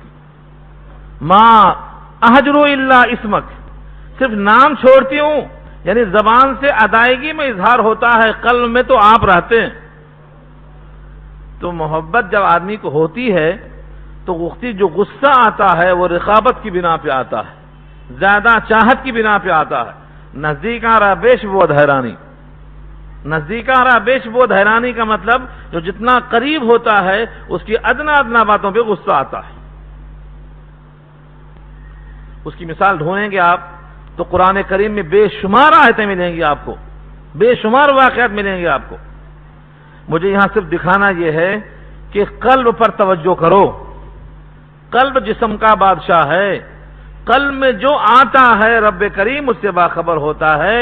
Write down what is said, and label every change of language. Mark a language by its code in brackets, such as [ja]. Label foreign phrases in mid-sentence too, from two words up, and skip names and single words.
[ar] ما احجرو الا اسمک، [ur] صرف نام چھوڑتی ہوں، یعنی زبان سے ادائیگی میں اظہار ہوتا ہے، قلب میں تو آپ رہتے ہیں۔ تو محبت جب آدمی کو ہوتی ہے تو وقتی جو غصہ آتا ہے وہ رقابت کی بنا پہ آتا ہے، زیادہ چاہت کی بنا پہ آتا ہے۔ [fa] نزدیک آ رہا بیش بود حیرانی، نزدیک آ رہا بیش بود حیرانی [ur] کا مطلب جو جتنا قریب ہوتا ہے اس کی ادنا ادنا باتوں پہ غصہ آتا ہے۔ اس کی مثال ڈھونڈیں گے آپ تو قرآن کریم میں بے شمار آیتیں ملیں گی آپ کو، بے شمار واقعات ملیں گے آپ کو۔ مجھے یہاں صرف دکھانا یہ ہے کہ قلب پر توجہ کرو، قلب جسم کا بادشاہ ہے، قلب میں جو آتا ہے رب کریم اس سے باخبر ہوتا ہے۔